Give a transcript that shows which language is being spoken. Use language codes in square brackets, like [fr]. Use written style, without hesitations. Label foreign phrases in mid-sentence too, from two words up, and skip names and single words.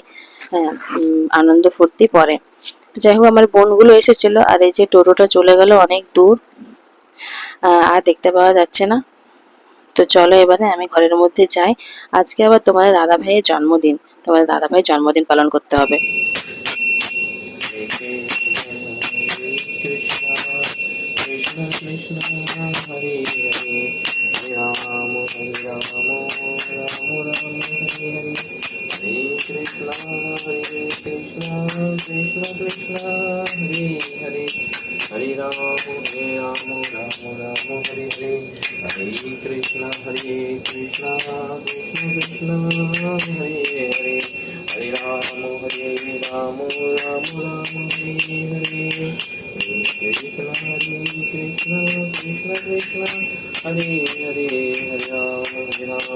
[bn] হ্যাঁ, আনন্দ ফুর্তি পরে। তো যাই হোক, আমার বোনগুলো এসেছিল। আর এই যে টোটোটা চলে গেল অনেক দূর, আর দেখতে পাওয়া যাচ্ছে না। তো চলো এবারে আমি ঘরের মধ্যে যাই। আজকে আবার তোমাদের দাদা ভাইয়ের জন্মদিন, তোমাদের দাদা ভাইয়ের জন্মদিন পালন করতে হবে। Krishna Krishna Hare Hare Ram Ram Ram Hare Hare Hare Krishna Krishna Krishna Hare Hare Hare Ram Ram Hare Hare Hare Krishna Krishna Krishna Hare Hare Hare Ram Ram Hare Hare Krishna Krishna Krishna Krishna Hare Hare Hare Ram